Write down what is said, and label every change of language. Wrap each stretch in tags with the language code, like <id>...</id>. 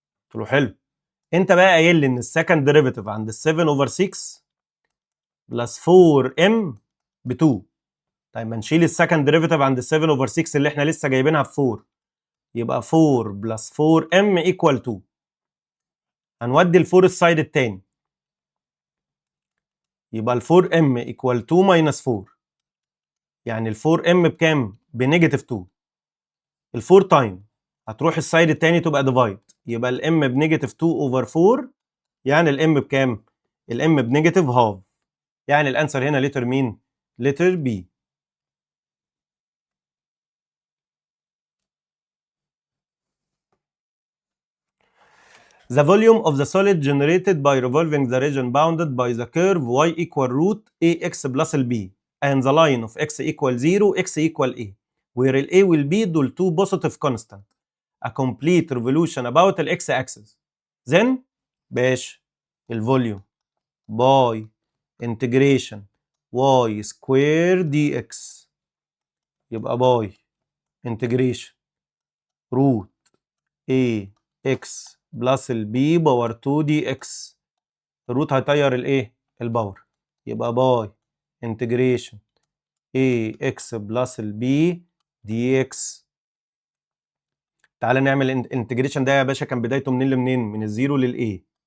<ar>تروح حلو، انت بقى قايل لي ان السكند ديريفيتيف عند ال 7 اوفر 6 بلس 4 ام ب 2. طيب ما نشيل السكند ديريفيتيف عند ال 7 اوفر 6 اللي احنا لسه جايبينها ب 4، يبقى 4 بلس 4 ام ايكوال 2. هنودي ال 4 السايد التاني، يبقى ال</ar> <en>4m equal 2 minus 4.</en> <ar>يعني ال 4m بكام؟ بنيجاتيف 2. ال 4 تايم هتروح السايد التاني تبقى ديفايد، يبقى ال m بنيجاتيف 2 اوفر 4. يعني ال m بكام؟ ال m بنيجاتيف هاف. يعني الانسر هنا لتر مين؟ لتر بي.</ar> <en>The volume of the solid generated by revolving the region bounded by the curve y equal root ax plus b and the line of x equal 0 x equal a where a will be دول two positive constant a complete revolution about ال x axis. then باش الفوليوم by integration y square dx يبقى by integration root a x</en> <ar>بلس البي باور 2 دي اكس. الروت هيطير الايه؟ الباور. يبقى باي انتجريشن اي اكس بلس البي دي اكس. تعالى نعمل انتجريشن ده يا باشا، كان بدايته منين لمنين؟ من الزيرو للاي.</ar>